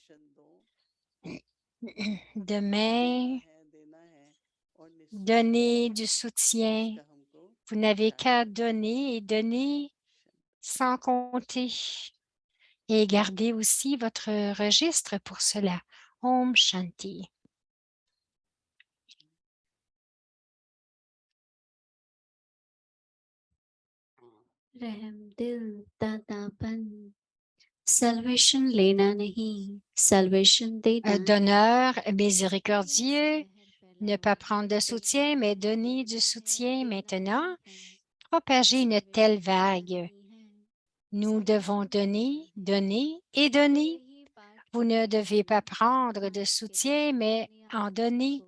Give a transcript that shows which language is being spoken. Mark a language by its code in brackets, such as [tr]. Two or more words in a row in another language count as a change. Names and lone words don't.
[fr] Demain, donnez du soutien. Vous n'avez qu'à donner et donner sans compter. Et gardez aussi votre registre pour cela. [hi] Om Shanti. रहम दिल दातापन salvation लेना नहीं salvation देना [fr] Donneur miséricordieux, ne pas prendre de soutien, mais donner du soutien maintenant. propager une telle vague. Nous devons donner, donner et donner. Vous ne devez pas prendre de soutien, mais en donner.